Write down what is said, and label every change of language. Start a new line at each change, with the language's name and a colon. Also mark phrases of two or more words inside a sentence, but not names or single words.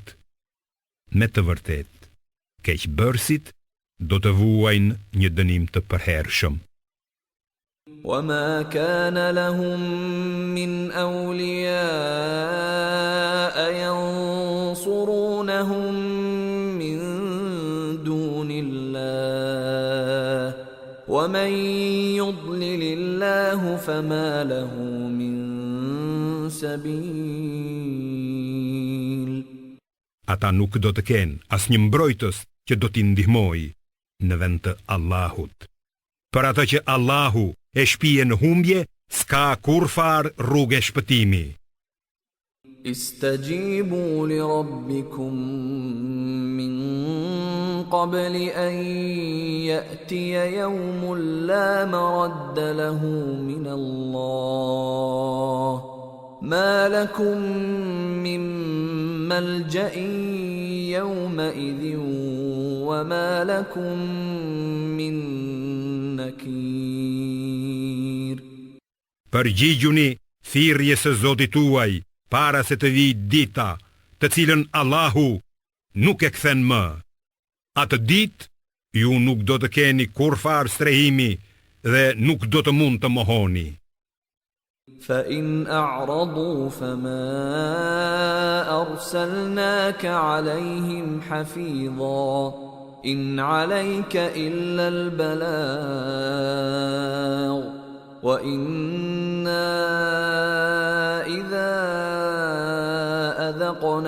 Albanian: Me të vërtet, keqbërësit do të vuajnë një dënim të përhershëm.
Arabic: وَمَا كَانَ لَهُم مِّنْ أَوْلِيَاءَ يَنصُرُونَهُم مِّن دُونِ اللَّهِ وَمَن يُضْلِلِ اللَّهُ فَمَا لَهُ مِن سَبِيلٍ.
Albanian: Ata nuk do të kenë asnjë mbrojtës që do t'i ndihmojë në vend të Allahut. Për atë që Allahu e shpije në humbje, s'ka kurfar rrugë shpëtimi.
Arabic: استجيبوا لربكم من قبل أن يأتي يوم لا مرد له من الله ما لكم من ملجأ يومئذ وما لكم من نكير.
Albanian: Përgjigjuni thirrjes së Zotit tuaj para se të vijë dita, të cilën Allahu nuk e kthen më. Atë ditë ju nuk do të keni kurfar strehimi dhe nuk do të mund të mohoni.
Arabic: فإن أعرضوا فما أرسلناك عليهم حفيظا إن عليك إلا البلاغ وإنا إذا أذقنا